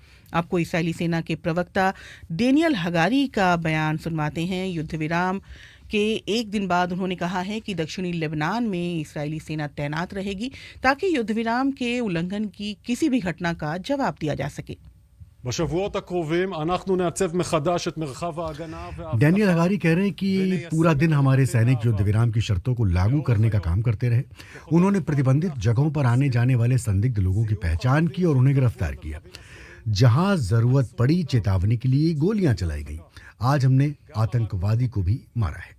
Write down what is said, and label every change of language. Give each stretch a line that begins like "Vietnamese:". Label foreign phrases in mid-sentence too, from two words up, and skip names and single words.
Hindi: आपको इसराइली सेना के प्रवक्ता डेनियल हगारी का बयान सुनवाते हैं। युद्ध विराम के एक दिन बाद उन्होंने कहा है कि दक्षिणी लेबनान में इसराइली सेना तैनात रहेगी ताकि युद्ध विराम के उल्लंघन की किसी भी घटना का जवाब दिया जा सके।
Hebrew: בשבועות הקרובים אנחנו נעצב מחדש את מרחב ההגנה
Hindi: डैनियल हगारी कह रहे हैं कि पूरा दिन हमारे सैनिक युद्ध विराम की शर्तों को लागू करने का काम करते रहे। उन्होंने प्रतिबंधित जगहों पर आने जाने वाले संदिग्ध लोगों की पहचान की और उन्हें गिरफ्तार किया। जहां जरूरत पड़ी चेतावनी के लिए गोलियां चलाई गईं। आज हमने आतंकवादी को भी मारा है।